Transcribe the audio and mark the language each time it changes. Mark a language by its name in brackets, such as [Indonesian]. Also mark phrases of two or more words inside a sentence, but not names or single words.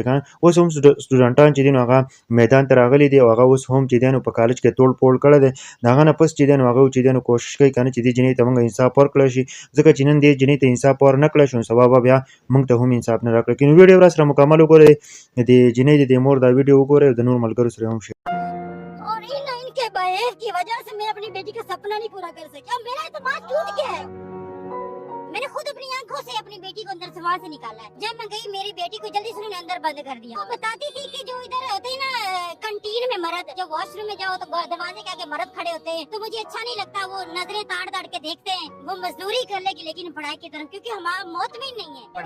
[Pashto] اوس هم سټوډنټان چې دي نو هغه میدان ته راغلي دي او هغه اوس هم چې دی نو په کالج کې توړ پوړ کړی دی، د هغه نه پس چې دی نو هغه چې دی نو کوشش کوي که نه چې دې جینۍ ته موږ انصاف ورکړی شي، ځکه چې نن دې جینۍ ته انصاف ورنه کړی شو نو سبا به بیا موږ ته هم انصاف نه راکړی. که نو ویډیو راسره مکمل وګورئ، د دې جینۍ د دې مور دا ویډیو وګورئ او د نور ملګرو سره هم شیر. [Urdu] اور ان کے بہیو کی وجہ سے میں اپنی بیٹی کا سپنا نہیں پورا کر سکی، اب میرا اعتماد ٹوٹ گیا ہے. میں نے خود اپنی آنکھوں سے اپنی بیٹی کو اندر سے وہاں سے نکالا ہے. جب میں گئی میری بیٹی کو جلدی سے انہوں نے اندر بند کر دیا۔ وہ بتاتی تھی کہ جو ادھر ہوتے ہیں نا کنٹین میں مرد، جب واش روم میں جاؤ تو دروازے کے آگے مرد کھڑے ہوتے ہیں، تو مجھے اچھا نہیں لگتا، وہ نظریں تاڑ تاڑ کے دیکھتے ہیں، وہ مزدوری کر لے گی لیکن پڑھائی کی طرف، کیونکہ ہمارا مطمئن نہیں ہے.